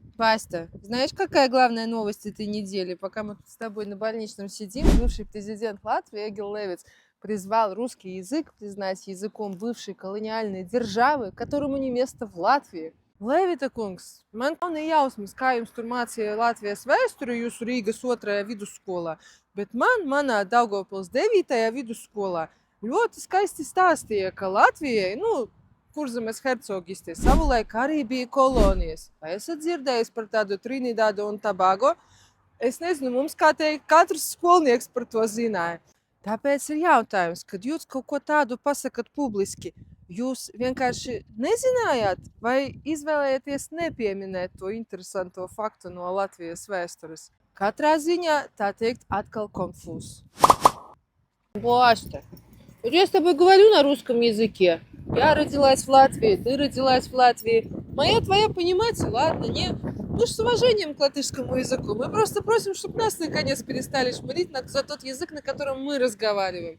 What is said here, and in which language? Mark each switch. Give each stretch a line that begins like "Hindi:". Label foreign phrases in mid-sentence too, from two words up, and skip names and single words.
Russian: Васька, знаешь, какая главная новость этой недели? Пока мы тут с тобой на больничном сидим, бывший президент Латвии Эгил Левits призвал русский язык признать языком бывшей колониальной державы, которому не место в Латвии.
Latvian: Levita kungs, man nav ne jausmas, kā jums tur mācīja Latvijas vēsturi jūsu Rīgas otrajā vidusskolā, bet manā Daugavpils 9. vidusskolā ļoti skaisti stāstīja, ka Latvijai, Kurzemes hercogistē savulaik arī bija kolonijas. Vai esat dzirdējis par tādu Trinidadu un Tobago? Es nezinu, mums kā teikt, katrs skolnieks par to zināja. Tāpēc ir jautājums, kad jūs kaut ko tādu pasakat publiski, jūs vienkārši nezinājāt vai izvēlējāties nepieminēt to interesanto faktu no Latvijas vēstures? Katrā ziņā, tā teikt, atkal konfūzs.
Russian: Власть-то. Вот я с тобой говорю на русском языке. Я родилась в Латвии, ты родилась в Латвии. Моя твоя понимать, ладно, не? Мы ж с уважением к латышскому языку. Мы просто просим, чтобы нас наконец перестали шмырить за тот язык, на котором мы разговариваем.